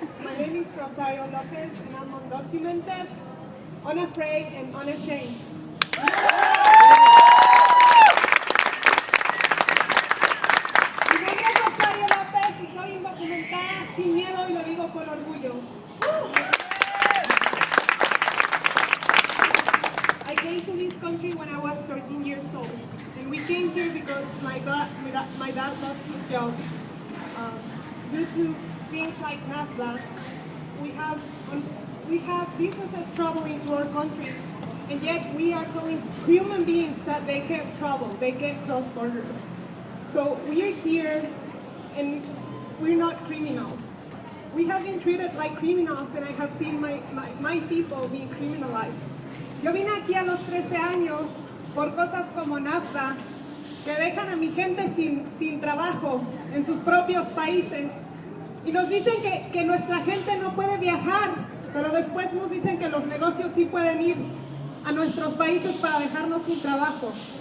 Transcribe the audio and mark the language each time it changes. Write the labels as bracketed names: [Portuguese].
[English] My name is Rosario Lopez, and I'm undocumented, unafraid, and unashamed. [Spanish] Mi nombre es Rosario López y soy indocumentada, sin miedo, y lo digo con orgullo. [English] I came to this country when I was 13 years old, and we came here because my dad lost his job. Due to things like NAFTA, we have businesses traveling to our countries and yet we are telling human beings that they can't travel, they can't cross borders. So we're here, and we're not criminals. We have been treated like criminals, and I have seen my people being criminalized. [Spanish] Yo vine aquí a los 13 años por cosas como NAFTA, que dejan a mi gente sin trabajo en sus propios países. Y nos dicen que nuestra gente no puede viajar, pero después nos dicen que los negocios sí pueden ir a nuestros países para dejarnos sin trabajo.